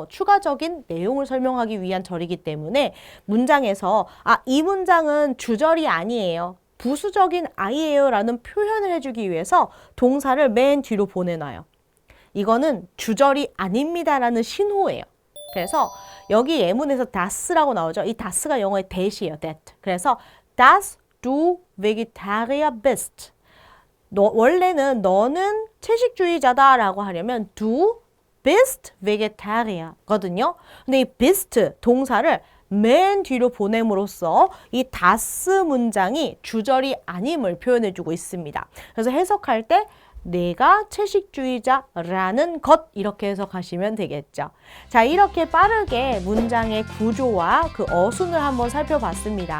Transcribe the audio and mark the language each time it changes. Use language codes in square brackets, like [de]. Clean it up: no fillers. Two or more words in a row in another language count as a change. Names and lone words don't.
[ko] 추가적인 내용을 설명하기 위한 절이기 때문에 문장에서 이 문장은 주절이 아니에요. 부수적인 아이예요 라는 표현을 해주기 위해서 동사를 맨 뒤로 보내놔요. 이거는 주절이 아닙니다 라는 신호예요. 그래서 여기 예문에서 das라고 나오죠. 이 das가 영어의 that이에요. that. [de] 그래서 dass du Vegetarier bist. [ko] 원래는 너는 채식주의자다 라고 하려면 [de] du bist Vegetarier [ko] 거든요. 근데 이 bist 동사를 맨 뒤로 보냄으로써 이 das 문장이 주절이 아님을 표현해주고 있습니다. 그래서 해석할 때 내가 채식주의자라는 것 이렇게 해석하시면 되겠죠. 자, 이렇게 빠르게 문장의 구조와 그 어순을 한번 살펴봤습니다.